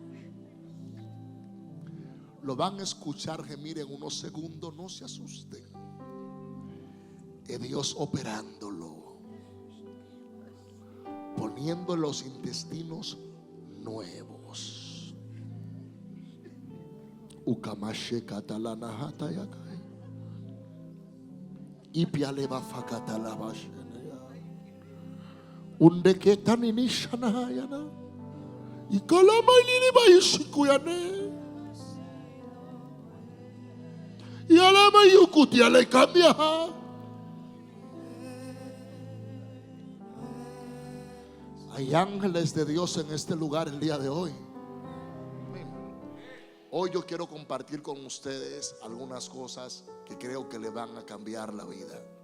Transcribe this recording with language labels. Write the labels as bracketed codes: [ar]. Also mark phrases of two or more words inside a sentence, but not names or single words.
[es] Lo van a escuchar gemir en unos segundos, no se asusten. Es Dios operándolo, poniendo los intestinos nuevos. Ukamashe katalana hatayakai. Ipialeva fakatalabashe. Unde ketan ini shanayana. Ikalama ini bayishikuyane. Yalama yukuti ale cambia. Hay ángeles de Dios en este lugar el día de hoy. Hoy yo quiero compartir con ustedes algunas cosas que creo que le van a cambiar la vida.